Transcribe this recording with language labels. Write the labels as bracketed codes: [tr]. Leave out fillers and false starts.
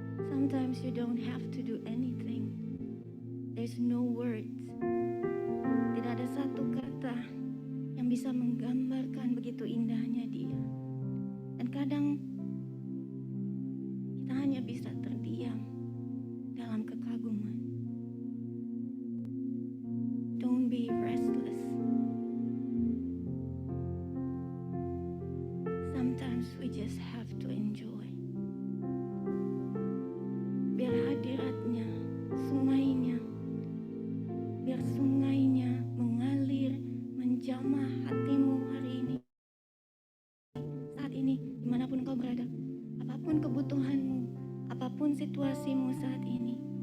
[en] Sometimes you don't have to do anything. There's no words. [id] Tidak ada satu kata yang bisa menggambarkan begitu indahnya Dia. Dan kadang kita hanya bisa terdiam dalam kekaguman. [en] Don't be restless. Sometimes we just have to enjoy. [id] Biar hadiratnya, sungainya, biar sungainya mengalir, menjamah hatimu hari ini, saat ini, dimanapun kau berada, apapun kebutuhanmu, apapun situasimu saat ini.